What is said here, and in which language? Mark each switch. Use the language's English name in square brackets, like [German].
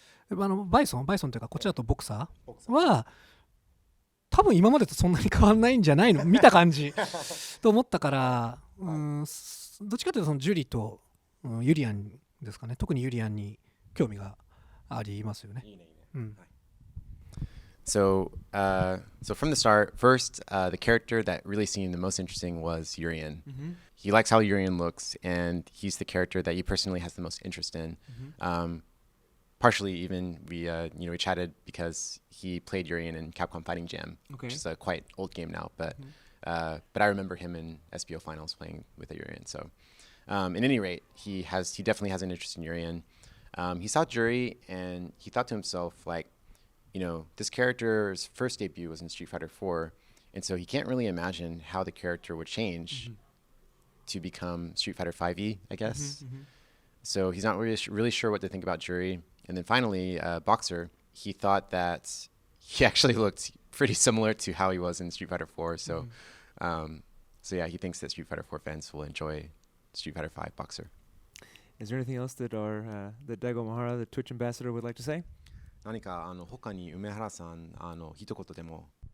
[Japanese] バイソンというかこっちだとボクサーは多分今までとそんなに変わらないんじゃないの見た感じと思ったから、どっちかというとそのジュリーと、ユリアンですかね。特にユリアンに興味がありますよね。 [English] So from the start, first, the character that really seemed the most interesting was Urian. He likes how Urian looks, and he's the character that he personally has the most interest in. Partially, even we chatted because he played Urian in Capcom Fighting Jam, which is a quite old game now. But I remember him in SBO finals playing with Urian. So, at any rate, he definitely has an interest in Urian. He saw Jury and he thought to himself, like, this character's first debut was in Street Fighter 4, and so he can't really imagine how the character would change to become Street Fighter 5e, I guess. So he's not really sure what to think about Jury. And then finally, Boxer, he thought that he actually looked pretty similar to how he was in Street Fighter 4. So, yeah, he thinks that Street Fighter 4 fans will enjoy Street Fighter 5 Boxer. Is there anything else that Daigo Umehara, the Twitch ambassador, would like to say? [Japanese] 何か他に梅原さん一言でも。